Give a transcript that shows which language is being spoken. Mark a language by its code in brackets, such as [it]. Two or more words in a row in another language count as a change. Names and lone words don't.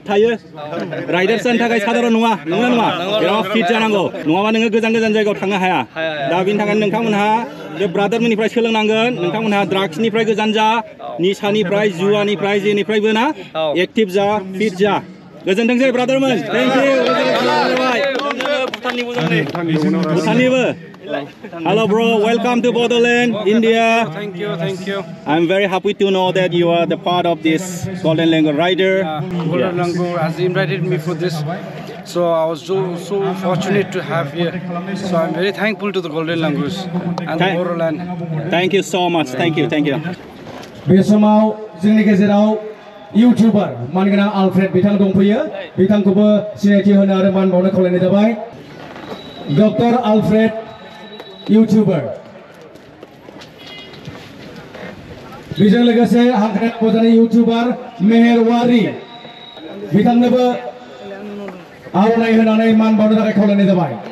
[brx] थायो राइडार्स जानो थाखाय साधारन नङा बेयाव फिट जानांगौ नङाबा नोङो गोजान जायगायाव थांनो हाया दा बेनि थाखायनो नोंथांमोनहा बे ब्रादारमोननिफ्राय सोलोंनांगोन नोंथांमोनहा ड्राग्सनिफ्राय गोजान जा निसानिफ्राय जुवानिफ्राय जेनिफ्रायबो ना एक्टिभ जा फिट जा गोजोनथोंसै ब्रादारमोन [en] thank you [brx] भुटाननिबो [en] Hello bro, welcome to Borderland, India. Thank you. I'm very happy to know that you are the part of this Golden Langur Rider. Golden Langur has invited me for this, so I was so fortunate to have here. So I'm very thankful to the Golden Langurs and the Borderland. Thank you so much. Thank you. [brx] बे समाव जोंनि गेजेराव यूट्यूबर मानगोनां आल्फ्रेड बिथां दंफैयो बिथांखौबो सिनायथि होनो आरो मान बावनो खावलायनाय जाबाय डक्टर आल्फ्रेड यूट्यूबर बेजों लोगोसे हांख्रायना बजानाय यूट्यूबर मेहेरवारी बिथांनोबो आर'नाइ होनानै मान बावनो थाखाय खावलायनाय जाबाय